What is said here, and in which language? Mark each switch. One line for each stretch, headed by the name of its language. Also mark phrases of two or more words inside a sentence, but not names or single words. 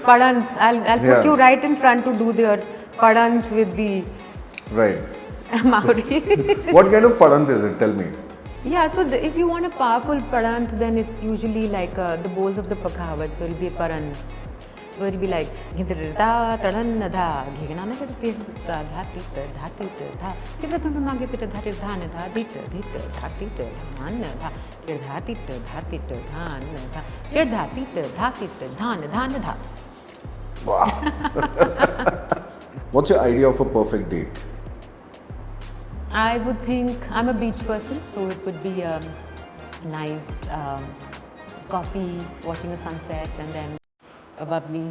English: Padant. I'll Yeah. put you right in front to do their Padant with the right. Maori. What kind of padant is it? Tell me. Yeah, so if you want a powerful Padant, then it's usually like the bowls of the Pakhavat. So it'll be a Paran. So it'll be like Gindrida Tadan Dha Giganana Tirta Dhatita Dhatita Dha Kivatunama Gita Dhatita Dhita Dhita Dhatita Dhan Dha Kirdhatita Dhatita Dhan Dha Kirdhatita Dhatita Dhan Dhan Dha. What's your idea of a perfect date? I would think I'm a beach person, so it would be a nice coffee, watching a sunset, and then a bubbly.